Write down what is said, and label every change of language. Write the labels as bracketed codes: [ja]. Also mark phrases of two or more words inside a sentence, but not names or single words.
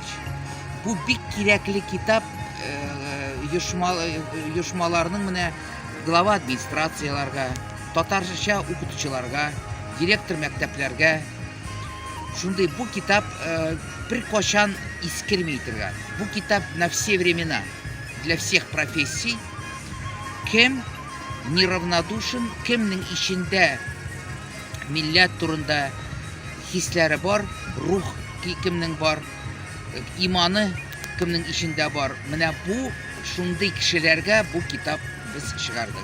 [tt] Бу бик кирәкле китап оешмаларның менә глава администрацияларга, татарча укытучыларга, директор мәктәпләргә. Шундый бу китап бер качан искерми торган. Бу китап [ru] на все времена, для всех профессий. [tt] Кем неравнодушен, кемнең ичендә милләт турында хисләре бар, рух кемнең бар, иманы кемнең ичендә бар. Менә бу шундый кешеләргә бу китап без чыгардык.